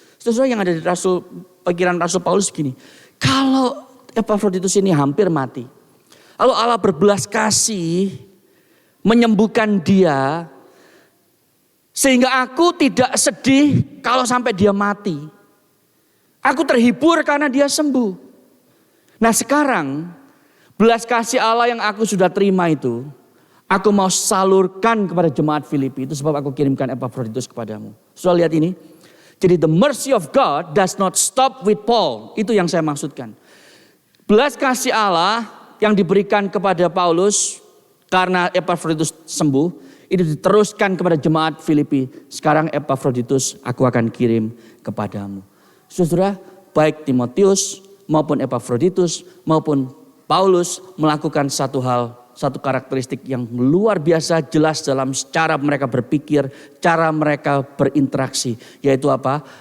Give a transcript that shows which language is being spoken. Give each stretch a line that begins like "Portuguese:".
Indonesian: Saudara yang ada di pikiran Rasul Paulus begini, kalau Epafroditus ini hampir mati, lalu Allah berbelas kasih menyembuhkan dia, sehingga aku tidak sedih kalau sampai dia mati. Aku terhibur karena dia sembuh. Nah sekarang belas kasih Allah yang aku sudah terima itu, aku mau salurkan kepada jemaat Filipi. Itu sebab aku kirimkan Epafroditus kepadamu. Sudah lihat ini. Jadi
English: the mercy of God does not stop with Paul.
Indonesian: Itu yang saya maksudkan. Belas kasih Allah yang diberikan kepada Paulus karena Epafroditus sembuh. Itu diteruskan kepada jemaat Filipi. Sekarang Epafroditus aku akan kirim kepadamu. Saudara, baik Timotius maupun Epafroditus maupun Paulus melakukan satu karakteristik yang luar biasa jelas dalam cara mereka berpikir, cara mereka berinteraksi. Yaitu apa?